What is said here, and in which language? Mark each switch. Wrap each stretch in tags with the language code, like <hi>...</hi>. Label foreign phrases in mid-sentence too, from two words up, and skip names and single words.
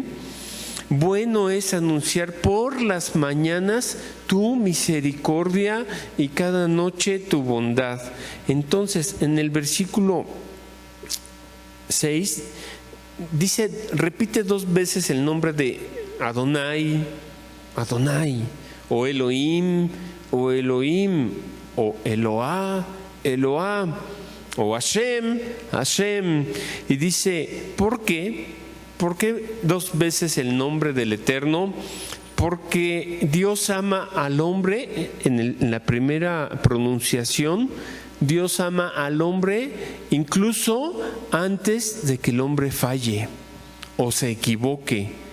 <es>Bueno es anunciar por las mañanas tu misericordia y cada noche tu bondad. Entonces, en el versículo 6 dice, repite 2 veces el nombre de Adonai, Adonai, o Elohim, o Elohim, o Eloá, Eloá, o Hashem, Hashem. Y dice, ¿por qué? ¿Por qué 2 veces el nombre del Eterno? Porque Dios ama al hombre. En la primera pronunciación, Dios ama al hombre incluso antes de que el hombre falle o se equivoque.</es>